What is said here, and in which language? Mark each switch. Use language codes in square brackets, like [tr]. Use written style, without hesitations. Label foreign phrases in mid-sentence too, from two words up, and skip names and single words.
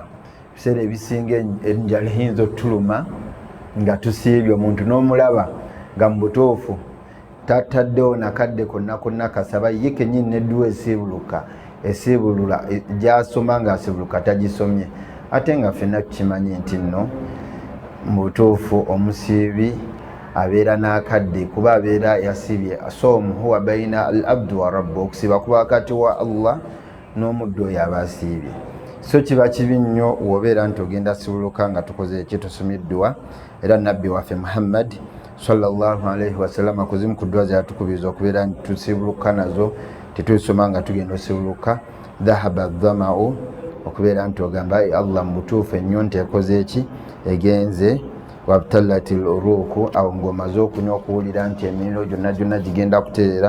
[lg] Ebiseera ebisinga enjala eyinza otuluma nga tusiibye, omuntu n'omulaba nga mu butuufu tataddewo nakadde konna kasaba ye kennyini n'eddu'a esiibulula gy'asoma ng'asiibuluka tagisomye. Ate nga ffenna tukimanyi nti nno mu butuufu omusiibi abeera n'akadde, kuba abeera yasiibye. [ar] الصوم هو بين العبد وربه, [lg] okusiiba kuba wakati wa Allah n'omuddu oyo aba asiibye. so kiba kibi nnyo wobeera nti ogenda sibuluka nga tukoze eki tusomiddwa era nabbi waffe Muhammad [ar] صلى الله عليه وسلم [lg] kuzimu ku ddwa zeyatukubiriza okubeera nti tusibuluka nazo tetuzisoma nga tugenda osibuluka. [ar] ذهب الظمأ, [lg] okubeera nti ogamba Allah mubutuufu ennyonta ekoze eki egenze. [ar] وابتلت العروق, [lg] awo ng'omaze okunywa okuwulira nti emiriro gyonna gyonna gigenda kutereera.